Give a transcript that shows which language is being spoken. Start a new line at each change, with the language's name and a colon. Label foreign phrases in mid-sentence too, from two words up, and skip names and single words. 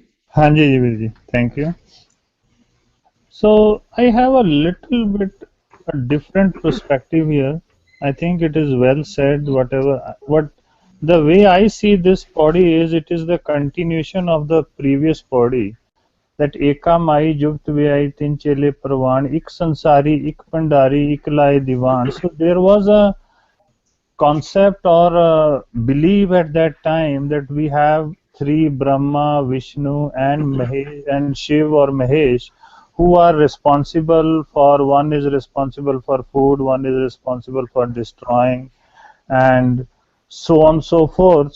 English: Hanji Jivirji, thank you. So I have a little bit a different perspective here. I think it is well said. What the way I see this body is, it is the continuation of the previous body.
Punjabi: That ਏਕਾ ਮਾਈ ਜੁਗਤਿ ਵਿਆਈ ਤਿਨਿ ਚੇਲੇ ਪਰਵਾਣੁ, ਇਕੁ ਸੰਸਾਰੀ, ਇਕੁ ਭੰਡਾਰੀ, ਇਕੁ ਲਾਏ ਦੀਬਾਣੁ.
English: So there was a concept or a belief at that time that we have three, Brahma, Vishnu and Mahesh and Shiv or Mahesh, who are responsible for, one is responsible for food, one is responsible for destroying, and so on so forth.